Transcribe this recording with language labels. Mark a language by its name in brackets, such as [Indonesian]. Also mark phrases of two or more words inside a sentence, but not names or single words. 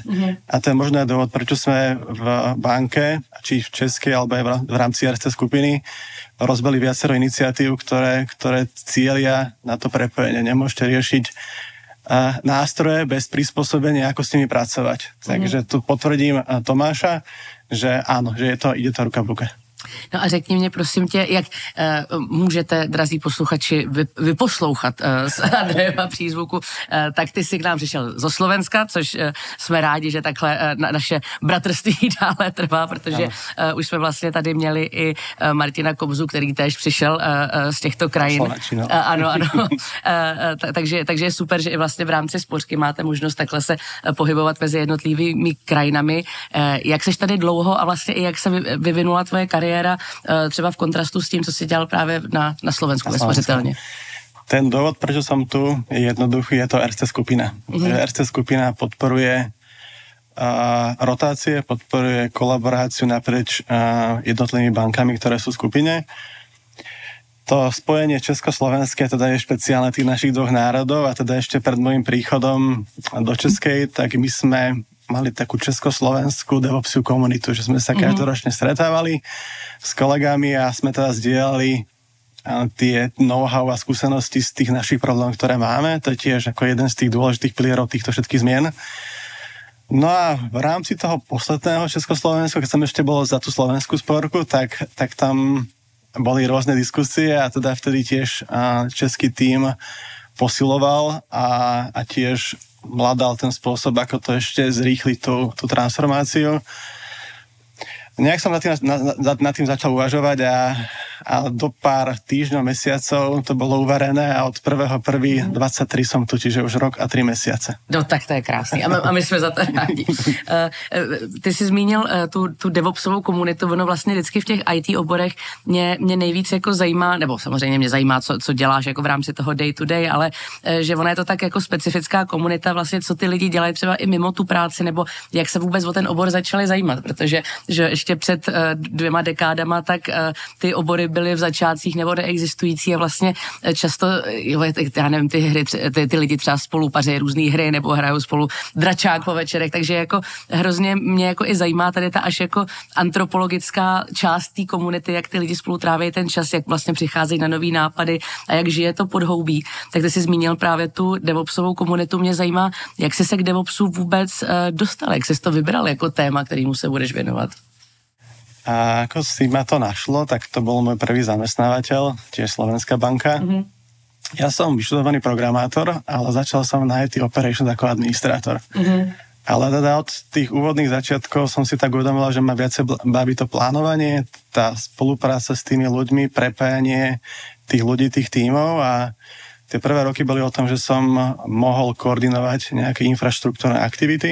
[Slovak] A to je možno dôvod, prečo sme v banke, či v Českej, alebo aj v rámci RC skupiny rozbili viacero iniciatív, ktoré cieľia na to prepojenie. Nemôžete riešiť nástroje bez prispôsobenia, ako s nimi pracovať. Takže tu potvrdím Tomáša, že áno, že ide to ruka v ruke. [Czech] No a řekni mě, prosím tě, jak můžete, drazí posluchači, vyposlouchat z Andrejeva přízvuku, tak ty jsi k nám přišel zo Slovenska, což jsme rádi, že takhle naše bratrství dále trvá, protože už jsme vlastně tady měli i Martina Kobzu, který též přišel z těchto krajin. Ano. Takže je super, že i vlastně v rámci spořky máte možnost takhle se pohybovat mezi jednotlivými krajinami. Jak seš tady dlouho a vlastně i jak se vyvinula tvoje kariéra třeba v kontrastu s tím, co si dělal právě na Slovensku ve spořitelně? [Slovak] Ten dôvod, prečo som tu, je jednoduchý, je to RC skupina. RC skupina podporuje rotácie, podporuje kolaboráciu naprieč jednotlivými bankami, ktoré sú v skupine. To spojenie československé teda je špeciálne tých našich dvoch národov a teda ešte pred môjim príchodom do Českej, tak my sme mali takú československú DevOpsiu komunitu, že sme sa každoročne stretávali s kolegami a sme teda zdieľali tie know-how a skúsenosti z tých našich problémov, ktoré máme. To je tiež ako jeden z tých dôležitých pilierov týchto všetkých zmien. No a v rámci toho posledného Československa, keď som ešte bol za tú slovenskú sporku, tak tam boli rôzne diskusie a teda vtedy tiež český tím posiloval a tiež hľadal ten spôsob, ako to ešte zrýchliť tú transformáciu. Nejak som nad tým začal uvažovať a do pár týždňov, mesiacov to bolo uvarené a od 1.1.23 som tu, čiže už rok a 3 mesiace. [Czech] No tak to je krásný a my jsme za to rádi. Ty jsi zmínil tu DevOpsovou komunitu, ono vlastně vždycky v těch IT oborech mě nejvíc jako zajímá, nebo samozřejmě mě zajímá, co děláš jako v rámci toho [English] day to day, [Czech] ale že ona je to tak jako specifická komunita, vlastně co ty lidi dělají třeba i mimo tu práci, nebo jak se vůbec o ten obor začali zajímat, protože že ještě před 2 dekádama, tak ty obory byly v začátcích nebo neexistující a vlastně často, já nevím, ty hry, ty lidi třeba spolu paří různý hry nebo hrajou spolu dračák po večerech, takže jako hrozně mě jako i zajímá tady ta až jako antropologická část té komunity, jak ty lidi spolu tráví ten čas, jak vlastně přicházejí na nový nápady a jak žije to podhoubí. Tak ty jsi zmínil právě tu DevOpsovou komunitu, mě zajímá, jak jsi se k DevOpsu vůbec dostal, jak jsi to vybral jako téma, kterému se budeš věnovat. [Slovak] A ako si ma to našlo, tak to bol môj prvý zamestnávateľ, tiež Slovenská banka. Mm-hmm. Ja som vyštudovaný programátor, ale začal som na [English] IT Operations [Slovak] ako administrátor. Mm-hmm. Ale teda od tých úvodných začiatkov som si tak uvedomila, že ma viacej baví to plánovanie, tá spolupráca s tými ľuďmi, prepájanie tých ľudí, tých tímov a tie prvé roky boli o tom, že som mohol koordinovať nejaké infraštruktúrne aktivity.